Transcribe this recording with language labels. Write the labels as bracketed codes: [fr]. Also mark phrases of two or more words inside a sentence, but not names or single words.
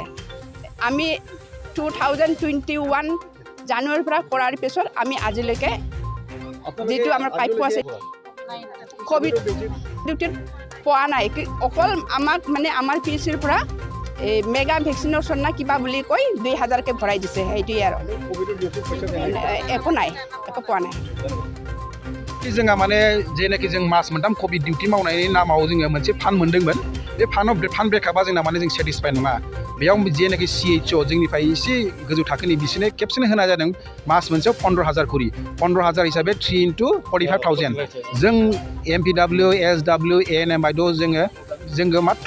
[as] আমি 2021 জানুৱাৰীৰ পৰা কৰাৰ পিছত আমি আজিলৈকে যিটো আমাৰ প্ৰাপ্য আছে [en] covid duty [as] পোৱা নাই। অকল আমাক মানে আমাৰ পিচিৰ পৰা [en] mega vaccination [as] না কিবা বুলি কৈ 2000কে ভৰাই দিছে, সেইটোৱে আৰু একো নাই, একো পোৱা নাই। [brx] जोंहा माने जेनाखि जों मास मोनथाम [en] covid duty [brx] मावनायनि नामाव जोङो मोनसे फान्ड मोन्दोंमोन बे [en] fund breakup [brx] जोंना माने जों सेटिसफाइड नङा बेयाव जेनाखि CHO जोंनिफ्राय एसे गोजौ थाखोनि बिसोरनो खेबसेनो होनाय जादों मास मोनसेयाव 15,000 खरि 15,000 हिसाबै 3 into 45,000 जों MPW SW ANM बायद' जोङो मात्र